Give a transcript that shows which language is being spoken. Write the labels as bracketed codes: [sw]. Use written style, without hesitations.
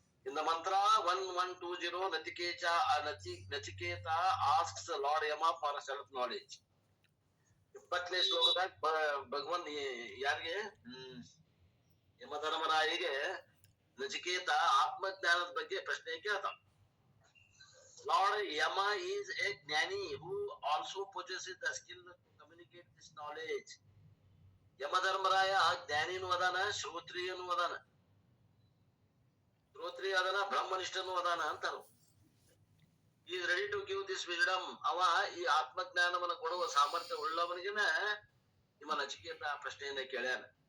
[en] In the mantra 1120 Nachiketa asks lord Yama for self knowledge. [kn] 20ನೇ ಶ್ಲೋಕದಾಗ ಭಗವನ್ ಯಾರಿಗೆ, ಯಮಧರ್ಮರಾಯಿಗೆ ನಚಿಕೇತ ಆತ್ಮಜ್ಞಾನದ ಬಗ್ಗೆ ಪ್ರಶ್ನೆ ಕೇಳ್ತಾನ. [en] Lord Yama is a jnani who also possesses the skill to communicate this knowledge. [kn] Yamadharmaraya ಜ್ಞಾನಿನೂ ಅದಾನ, ಶ್ರೋತ್ರಿಯನೂ ಅದಾನ. ಶ್ರೋತ್ರಿಯ ಅದಾನ, ಬ್ರಹ್ಮನಿಷ್ಠನೂ ಅದಾನ ಅಂತಾರ. [en] Is ready to give this wisdom. [kn] ಅವ ಈ ಆತ್ಮಜ್ಞಾನವನ್ನು ಕೊಡುವ ಸಾಮರ್ಥ್ಯ ಉಳ್ಳವನಿಗೆನ ನಿಮ್ಮ ನಚಿಕೇತ ಪ್ರಶ್ನೆಯನ್ನ ಕೇಳ್ಯಾನ.